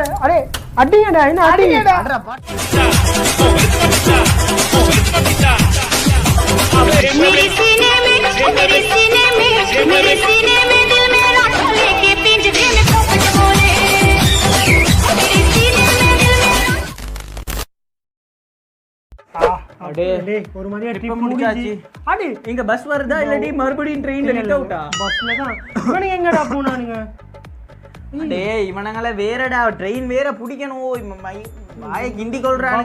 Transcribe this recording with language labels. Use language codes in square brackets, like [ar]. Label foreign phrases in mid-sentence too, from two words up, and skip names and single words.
[ta] அடே அடிங்கடா என்ன அடிங்கடா. [hi] मेरे सीने में दिल मेरा लेके पिंजरे में पोपट बोले मेरे सीने में दिल मेरा. [ta] அடே ஒரு மாதிரியா ட்ரிப் முடிச்சாச்சு. அடே இங்க பஸ் வருதா இல்லடி மறுபடியும் ட்ரெயின்ல நிக்க விட்டா? பஸ்ல தான். இவனுங்க எங்கடா போனானுங்க? டேய் இவனங்கள வேறடா ட்ரெயின் வேற பிடிக்கணும். வாயை கிண்டி கொள்றானுங்க.